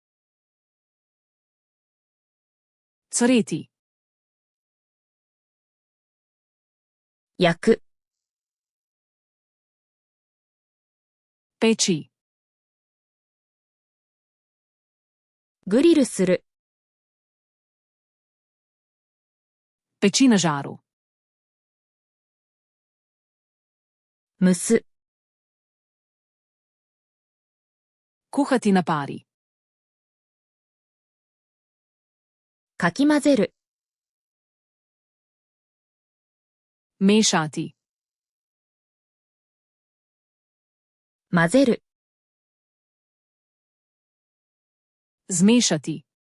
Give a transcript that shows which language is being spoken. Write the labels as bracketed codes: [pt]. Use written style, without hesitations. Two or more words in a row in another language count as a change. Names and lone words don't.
[sr] Cvreti. [ja] 焼く、 [sr] Peči. [ja] グリルする、 [sr] Peči na žaru. [ja] 蒸す、 [sr] Kuhati na pari. [ja] かき混ぜる、 [sr] Mešati. [ja] 混ぜる、 [sr] Zmešati.